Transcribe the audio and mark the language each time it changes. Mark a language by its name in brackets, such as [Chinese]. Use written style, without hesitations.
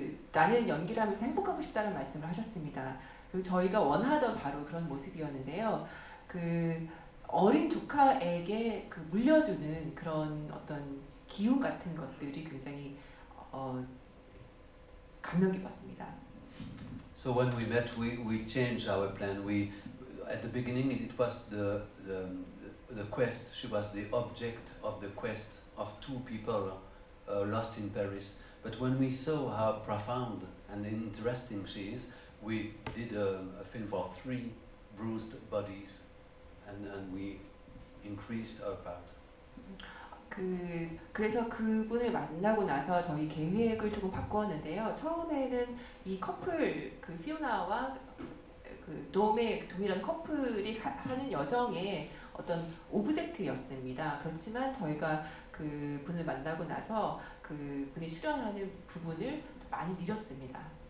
[Korean] 나는 연기를 하면서 행복하고 싶다는 말씀을 하셨습니다. 그리고 저희가 원하던 바로 그런 모습이었는데요. 어린 조카에게 물려주는 그런 어떤 기운 같은 것들이 굉장히 감명 깊었습니다. [English] So when we met, we changed our plan. At the beginning, it was the quest. She was the object of the quest of 2 people lost in Paris. But when we saw how profound and interesting she is, we did a film for 3 bruised bodies, and we increased our part. [Korean] 그래서 그분을 만나고 나서 저희 계획을 조금 바꾸었는데요. 처음에는 이 커플 그 피오나와 그 돔이라는 커플이 하는 여정의 어떤 오브젝트였습니다. 그렇지만 저희가 그 분을 만나고 나서 그 분이 출연하는 부분을 많이 늘렸습니다.